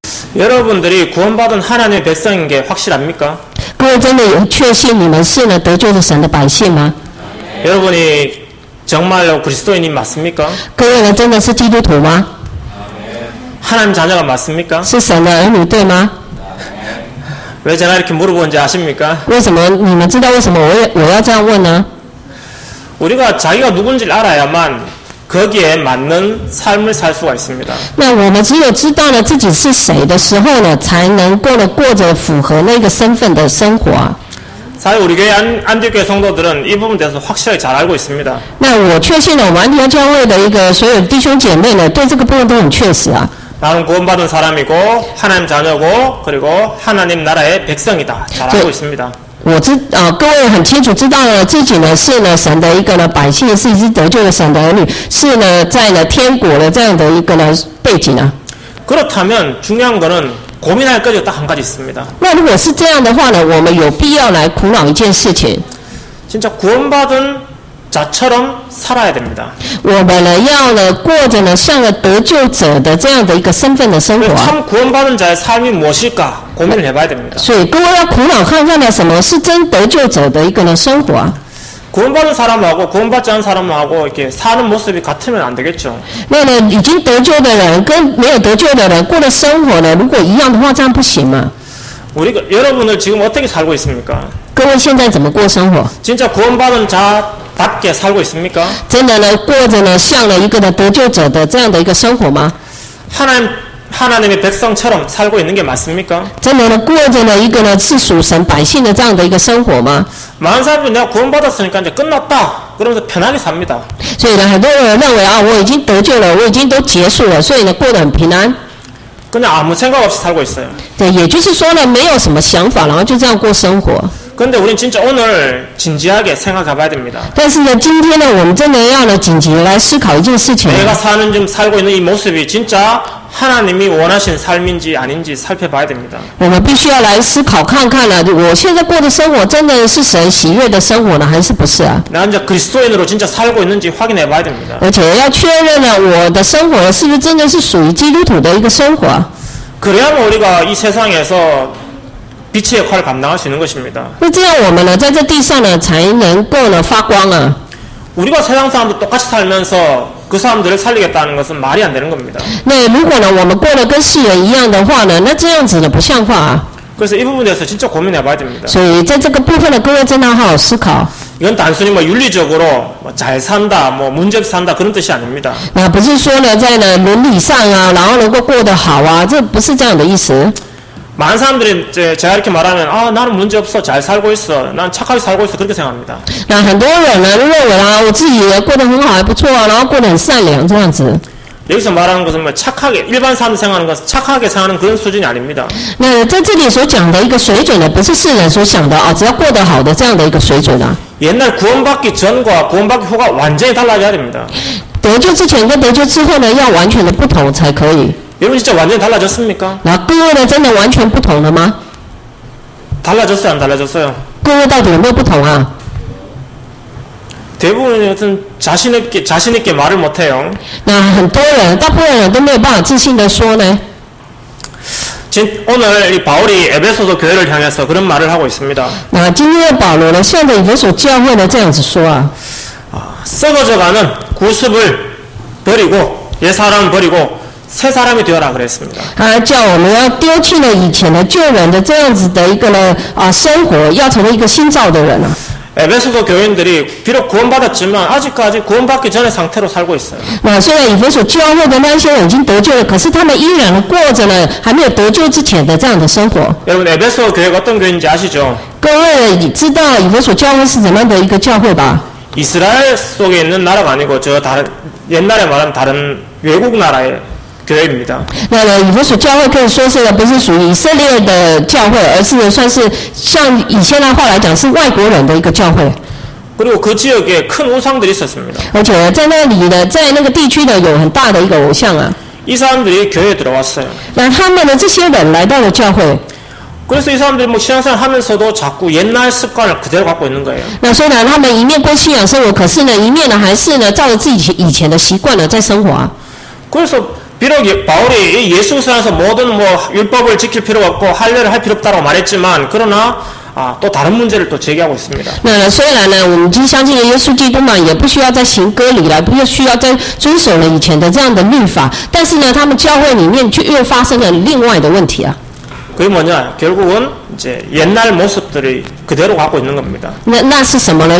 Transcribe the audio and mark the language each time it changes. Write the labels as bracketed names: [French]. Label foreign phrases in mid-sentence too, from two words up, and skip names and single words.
[Korean] 여러분들이 구원받은 하나님의 백성인 게 확실합니까? [Chinese] 各位真的有确信你们是呢得救的神的百姓吗？ [Korean] 여러분이 정말로 그리스도인이 맞습니까? [Chinese] 各位呢真的是基督徒吗？ [Korean] 하나님 자녀가 맞습니까? [Chinese] 是神的儿女对吗？ [Korean] 왜 제가 이렇게 물어보는지 아십니까? [Chinese] 为什么你们知道为什么我要这样问呢？ [Korean] 우리가 자기가 누군지를 알아야만 거기에 맞는 삶을 살 수가 있습니다. [Chinese] 那我们只有知道了自己是谁的时候呢，才能够呢过着符合那个身份的生活啊。 [Korean] 사실 우리 교회 안디옥교회 성도들은 이 부분에 대해서 확실하게 잘 알고 있습니다. [Chinese] 那我确信了，我们安提阿教会的一个所有弟兄姐妹呢，对这个部分都很确实啊。 [Korean] 나는 구원받은 사람이고 하나님 자녀고 그리고 하나님 나라의 백성이다. 잘 알고 있습니다. [Chinese] 各位很清楚知道了自己呢是呢神的一个呢百姓，是一只得救的神的儿女，是呢在呢天国的这样的一个呢背景啊。 [Korean] 그렇다면 중요한 거는 고민할 것이 딱 한 가지 있습니다. [Chinese] 那如果是这样的话呢，我们有必要来苦恼一件事情。 [Korean] 진짜 구원받은 자처럼 살아야 됩니다. [Chinese] 我们呢要呢过着呢像个得救者的这样的一个身份的生活。 [Korean] 참 구원받은 자의 삶이 무엇일까 고민을 해봐야 됩니다. [Chinese] 所以各位要苦恼看看呢，什么是真得救者的一个呢生活啊？ [Korean] 구원받은 사람하고 구원받지 않은 사람하고 이렇게 사는 모습이 같으면 안 되겠죠. [Chinese] 那呢已经得救的人跟没有得救的人过的生活呢，如果一样的话，这样不行嘛？ [Korean] 여러분을 지금 어떻게 살고 있습니까? [Chinese] 各位现在怎么过生活？ [Korean] 진짜 구원받은 자답게 살고 있습니까? [Chinese] 真的呢过着呢像了一个呢得救者的这样的一个生活吗？ [Korean] 하나님의 백성처럼 살고 있는 게 맞습니까? [Chinese] 真的呢过着呢一个呢是属神百姓的这样的一个生活吗？ [Korean] 많은 사람들이 내가 구원받았으니까 이제 끝났다 그러면서 편하게 삽니다. [Chinese] 所以呢很多人认为啊我已经得救了，我已经都结束了，所以呢过得很平安。 [Korean] 그냥 아무 생각 없이 살고 있어요. [Chinese] 对，也就是说呢没有什么想法，然后就这样过生活。 [Korean] 그런데 우린 진짜 오늘 진지하게 생각해 봐야 됩니다. [Chinese] 但是呢今天呢我们真的要呢紧急来思考一件事情。 [Korean] 내가 살고 있는 이 모습이 진짜 하나님이 원하신 삶인지 아닌지 살펴봐야 됩니다. [Chinese] 我们必须要来思考看看呢，我现在过的生活真的是神喜悦的生活呢，还是不是啊？ [Korean] 나 이제 그리스도인으로 진짜 살고 있는지 확인해 봐야 됩니다. [Chinese] 而且要确认呢，我的生活是不是真的是属于基督徒的一个生活？ [Korean] 그래야만 우리가 이 세상에서 빛의 역할을 감당할 수 있는 것입니다. [Chinese] 那这样我们呢，在这地上呢，才能够呢发光啊。 [Korean] 우리가 세상 사람들 똑같이 살면서 그 사람들을 살리겠다는 것은 말이 안 되는 겁니다. [Chinese] 那如果呢，我们过得跟世人一样的话呢，那这样子呢不像话啊。 [Korean] 그래서 이 부분에 대해서 진짜 고민해 봐야 됩니다. [Chinese] 所以在这个部分呢，各位真的要好好思考。 [Korean] 이건 단순히 뭐 윤리적으로 잘 산다, 뭐 문제없이 산다 그런 뜻이 아닙니다. [Chinese] 那不是说呢，在呢伦理上啊，然后能够过得好啊，这不是这样的意思。 [Korean] 많은 사람들이 제가 이렇게 말하면 나는 문제없어 잘 살고 있어 난 착하게 살고 있어 그렇게 생각합니다. [Chinese] 那很多人呢认为啊，我自己过得很好还不错啊，然后过得很善良这样子。 [Korean] 여기서 말하는 것은 뭐 착하게 일반 사람들 생각하는 것은 착하게 사는 그런 수준이 아닙니다. [Chinese] 那在这里所讲的一个水准呢，不是世人所想的啊，只要过得好的这样的一个水准啊。 [Korean] 옛날 구원받기 전과 구원받기 후가 완전히 달라져야 됩니다. [Chinese] 得救之前跟得救之后呢，要完全的不同才可以。 [Korean] 여러분 진짜 완전히 달라졌습니까? [Chinese] 那各位呢，真的完全不同了吗？ [Korean] 달라졌어요, 안 달라졌어요? [Chinese] 各位到底有没有不同啊？ [Korean] 대부분은 여튼 자신 있게 말을 못해요. [Chinese] 那很多人，大部分人都没有办法自信的说呢。 [Korean] 오늘 이 바울이 에베소서 교회를 향해서 그런 말을 하고 있습니다. [Chinese] 那今天的保罗呢，向着以弗所教会呢这样子说啊， [Korean] 썩어져가는 구습을 버리고 옛 사람을 버리고 새 사람이 되어라 그랬습니다. [Chinese] 他叫我们要丢弃了以前的旧人的这样子的一个呢生活，要成为一个新造的人啊。 [Korean] 에베소서 교인들이 비록 구원받았지만 아직까지 구원받기 전의 상태로 살고 있어요. [Chinese] 那虽然以弗所教会的那些人已经得救了，可是他们依然过着呢还没有得救之前的这样的生活。 [Korean] 여러분 에베소 교회가 어떤 교회인지 아시죠? [Chinese] 各位知道以弗所教会是怎么样的一个教会吧？ [Korean] 이스라엘 속에 있는 나라가 아니고 다른 옛날에 말하는 다른 외국 나라의 교회입니다. [Chinese] 那呢，以弗所教会可以说是不是属于以色列的教会，而是算是像以前的话来讲是外国人的一个教会。 [Korean] 그리고 그 지역에 큰 우상들이 있었습니다. [Chinese] 而且在那里呢，在那个地区呢有很大的一个偶像啊。 [Korean] 이 사람들이 교회에 들어왔어요. [Chinese] 那他们的这些人来到了教会。 [Korean] 그래서 이 사람들이 뭐 신앙생활 하면서도 자꾸 옛날 습관을 그대로 갖고 있는 거예요. [Chinese] 那虽然他们一面过信仰生活，可是呢一面呢还是呢照着自己以前的习惯呢在生活啊。 [Korean] 그래서 비록 바울이 예수선에서 모든 율법을 지킬 필요가 없고 할례를 할 필요 없다고 말했지만 그러나 또 다른 문제를 또 제기하고 있습니다. [Chinese] 那虽然呢，我们已经相信了耶稣基督嘛，也不需要再行割礼了，不需要再遵守了以前的这样的律法，但是呢，他们教会里面就又发生了另外的问题啊。 [Korean] 그게 뭐냐? 결국은 이제 옛날 모습들이 그대로 갖고 있는 겁니다. [Chinese] 那是什么呢？